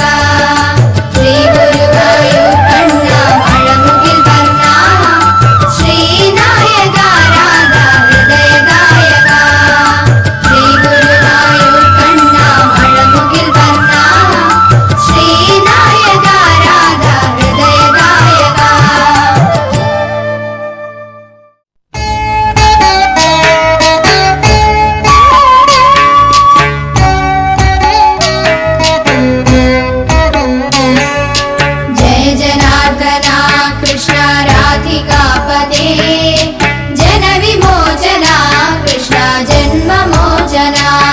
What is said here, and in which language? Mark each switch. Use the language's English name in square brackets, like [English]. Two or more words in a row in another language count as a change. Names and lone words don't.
[Malayalam] ശ്രീ ഗുരുവായൂർ കണ്ണ മഴമുകിൽ വർണ്ണ ശ്രീനായക രാധ ഹൃദയ ഗായക. ശ്രീ ഗുരുവായൂർ കണ്ണ മഴമുകിൽ വർണ്ണ ശ്രീനായക രാധ ഹൃദയ ഗായക. [Sanskrit] जय जनार्दना कृष्ण राधिकापते जन विमोचना कृष्ण जन्म मोचना.